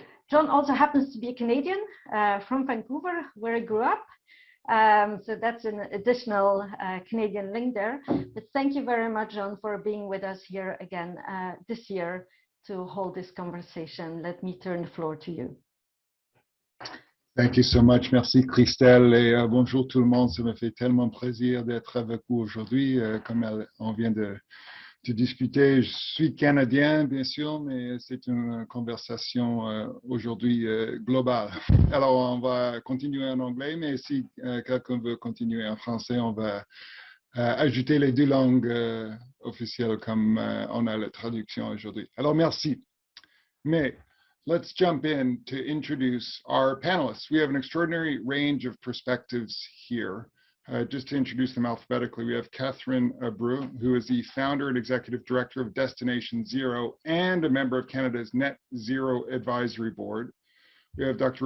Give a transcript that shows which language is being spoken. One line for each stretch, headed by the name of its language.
English: John also happens to be a Canadian from Vancouver, where he grew up. So that's an additional Canadian link there. But thank you very much, John, for being with us here again this year to hold this conversation. Let me turn the floor to you. Thank you so much.
French: Merci, Christelle. Et bonjour tout le monde. Ça me fait tellement plaisir d'être avec vous aujourd'hui. Comme on vient de discuter, je suis Canadien, bien sûr, mais c'est une conversation aujourd'hui globale. Alors, on va continuer en anglais, mais si quelqu'un veut continuer en français, on va ajouter les deux langues officielles comme on a la traduction aujourd'hui. Alors, merci.
English: Mais let's jump in to introduce our panelists. We have an extraordinary range of perspectives here. Just to introduce them alphabetically, we have Catherine Abreu, who is the founder and executive director of Destination Zero and a member of Canada's Net Zero Advisory Board. We have Dr.